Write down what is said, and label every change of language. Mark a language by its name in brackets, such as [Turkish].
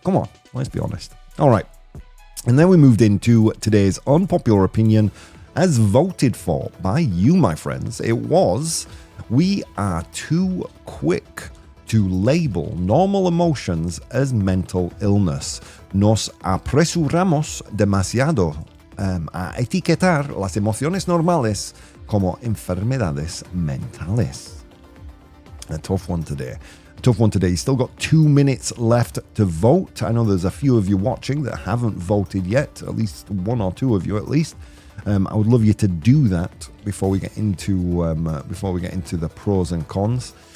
[English] Come on, let's be honest. All right. And then we moved into today's unpopular opinion as voted for by you, my friends. It was, we are too quick to label normal emotions as mental illness. [Spanish] Nos apresuramos demasiado a etiquetar las emociones normales como enfermedades mentales. [English] A tough one today. You still got 2 minutes left to vote. I know there's a few of you watching that haven't voted yet, at least 1 or 2 of you at least. I would love you to do that before we get into the pros and cons.